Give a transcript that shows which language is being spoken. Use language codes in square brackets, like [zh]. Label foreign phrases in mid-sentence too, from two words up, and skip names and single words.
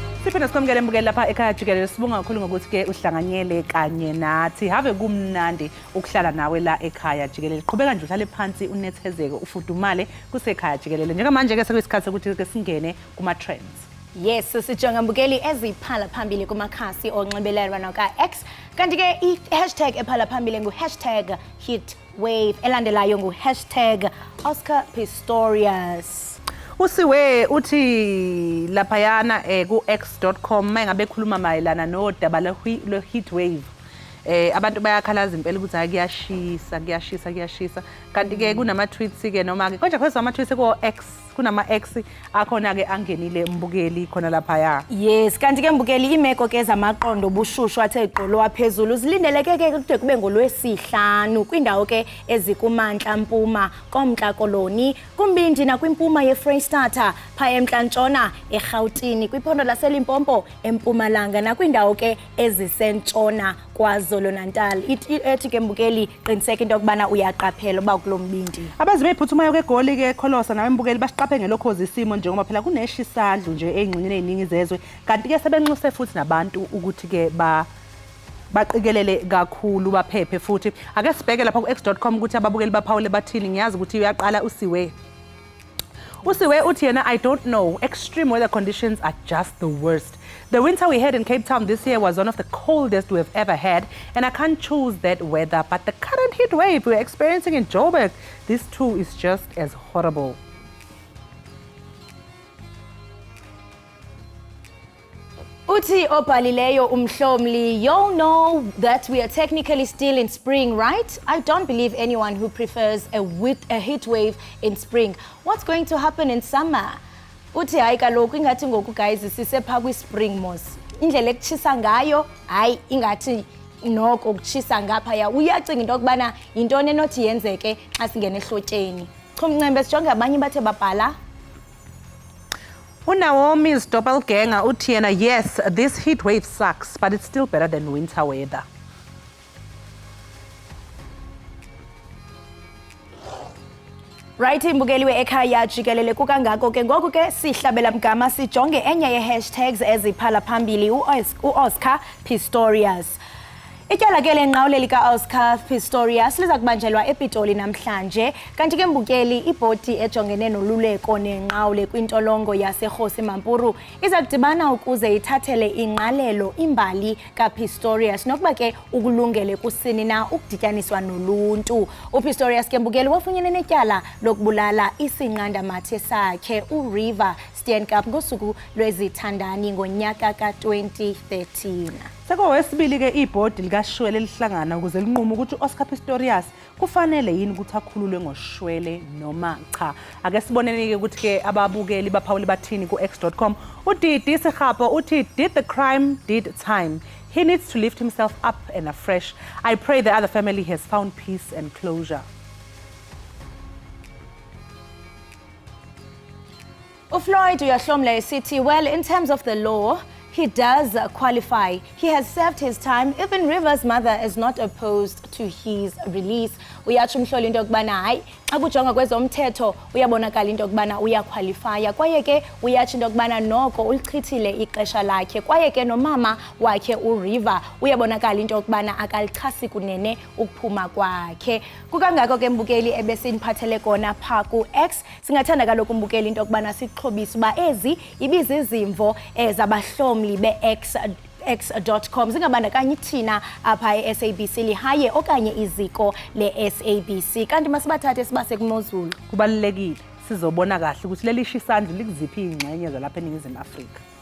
[zu] siphinde sikwamukele mbukeli lapha ekhaya Jikelele. Sibonga kakhulu ngokuthi-ke uhlanganyele kanye nathi. Have kumnandi ukuhlala nawe la ekhaya Jikelele. Qhubeka nje uhlale phansi unethezeke ufudumale kusekhaya Jikelele. Njengamanje-ke sekuyisikhathi sokuthi-ke singene kuma-trends. [xh] Yes, sijonga mbukeli eziphala phambili kumakhasi onxibelelwano ka-X. Kanti-ke i-hashtag ephala phambili ngu-hashtag #heatwave elandelayo ngu-hashtag Oscar Pistorius. [zu] Usiwe uthi laphayana ku-x.com mayingabe khuluma mayelana nodaba le-heatwave. Abantu bayakhalaza impela ukuthi kuyashisa kanti-ke kunama-tweets-ke noma-ke konje kweza ama-tweets ko-X kunama-X akhona-ke angenile mbukeli khona laphaya. [xh] Yes, kanti-ke mbukeli imeko-ke zamaqondo obushushu athe gqolo phezulu zilindeleke-ke kude kube ngolwesihlanu kwiindawo-ke ezikumantla mpuma komntla koloni kumbindi nakwimpuma yeFreystata phaya emntla-ntshona eRhawutini kwiphondo laseLimpopo empumalanga nakwiindawo-ke ezisentshona KwaZulu-Natal. Ethi ke mbukeli qiniseka into yokubana uyaqaphela uba kulo mbindi. [zu] Abazi beyiphuthumayo kegoli-ke Kholosa nawe mbukeli basiqaphe ngelokhozi isimo njengoba phela kuneshisandlu nje ey'ngxenyeni ey'ningi zezwe kanti-ke sebenxuse futhi nabantu ukuthi-ke baqikelele kakhulu baphephe futhi. Ake sibheke lapha ku-x.com ukuthi ababukeli baphawule bathini. Ngiyazi ukuthi uyaqala Usiwe. Usiwe uthi yena, [en] I don't know, extreme weather conditions are just the worst. The winter we had in Cape Town this year was one of the coldest we've ever had, and I can't choose that weather, but the current heat wave we're experiencing in Joburg, this too is just as horrible. [xh] Uthi obhalileyo umhlomli, [en] you know that we are technically still in spring, right? I don't believe anyone who prefers a heat wave in spring. What's going to happen in summer? [xh] Uthi hayi kaloku ingathi ngoku guys sisepha kwi-spring mos. Indlela ekutshisa ngayo hayi ingathi noko ukutshisa ngaphaya. Uyacinga into yokubana yintoni enothi yenzeke xa singena ehlotyeni. Chumncembe sijonge abanye bathe babhala. Unaomi's doppelganger uthi yena, [en] yes, this heat wave sucks, but it's still better than winter weather. [xh] Right, mbukeli we-Ekhaya Jikelele kukangako ke ngoku ke sihlabela mgama sijonge enye ye-hashtags eziphala phambili u-Oscar Pistorius. Ityala ke lenqawule lika-Oscar Pistorius liza kubanjelwa ePitoli namhlanje kanti ke mbukeli ibhodi ejongene noluleko nenqawule kwintolongo yaseRhosi Mampuru iza kudibana ukuze ithathele ingqalelo imbali kaPistorius nokuba ke ukulungele kusini na ukudityaniswa noluntu. UPistorius ke mbukeli wafunyene netyala lokubulala isinqandamathe sakhe uRiver Steenkamp ngosuku lwezithandani ngonyaka ka-2013. [zu] Sekowesibili-ke ibhodi likashwele lihlangana ukuze linqume ukuthi u-Oscar Pistorius kufanele yini ukuthi akhululwe ngoshwele noma cha. Ake siboneni-ke ukuthi-ke ababukeli baphawule bathini ku-x.com. uDidi Serhapo uthi, [en] did the crime, did time. He needs to lift himself up and afresh. I pray the other family has found peace and closure. [xh] Floyd uyahlomla esithi, [en] well, in terms of the law, he does qualify. He has served his time. Even River's mother is not opposed to his release. [xh] Uyatsho umhloli into yokubana hayi xa kujonga kwezomthetho uyabonakala into yokubana uyaqualifya kwaye ke uyatsho into yokubana noko ulichithile ixesha lakhe kwaye ke nomama wakhe uRiver uyabonakala into yokubana akalichasi kunene ukuphuma kwakhe. Kukangako ke mbukeli ebesiniphathele kona pha ku-X singathanda kaloku mbukeli into yokubana sixhobise uba ezi ibizizimvo zabahlomli be-X.com zingabandakanyi thina apha e-SABC lihaye okanye iziko le-SABC kanti masibathathe sibase kumozulu. [zu] Kubalulekile sizobona kahle ukuthi leli shisandla likuziphi ingxenye zalapha eNingizimu Afrika.